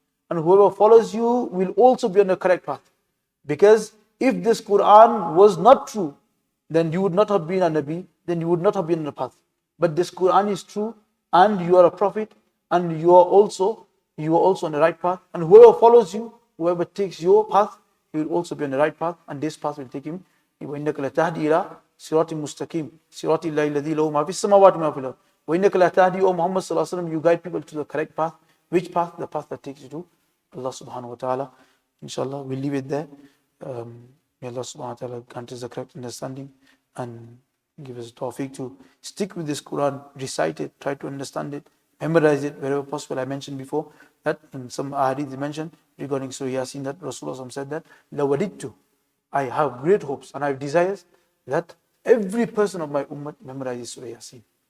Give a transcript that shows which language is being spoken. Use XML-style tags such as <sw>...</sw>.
<en>And whoever follows you will also be on the correct path. Because if this Quran was not true, then you would not have been a Nabi, then you would not have been on the path. But this Quran is true, and you are a prophet, and you are also on the right path. And whoever follows you, whoever takes your path, he will also be on the right path, and this path will take him.</en> <ar>وَإِنَّكَ لَتَهْدِي إِلَىٰ صِرَاطٍ مُسْتَقِيمٍ صِرَاطِ اللَّهِ الَّذِي لَهُ مَا فِي السَّمَاوَاتِ وَمَا فِي الْأَرْضِ وَإِنَّكَ لَتَهْدِي,</ar> <en>O Muhammad sallallahu alaihi wasallam, you guide people to the correct path. Which path? The path that takes you to Allah subhanahu wa ta'ala. Inshallah, we'll leave it there. May Allah subhanahu wa ta'ala grant us the correct understanding and give us tawfiq to stick with this Quran, recite it, try to understand it, memorize it wherever possible. I mentioned before that in some ahadith they mentioned regarding Surah Yasin that Rasulullah said that لَوَدِدْتُ, I have great hopes and I have desires that every person of my ummah memorizes Surah Yasin.</en>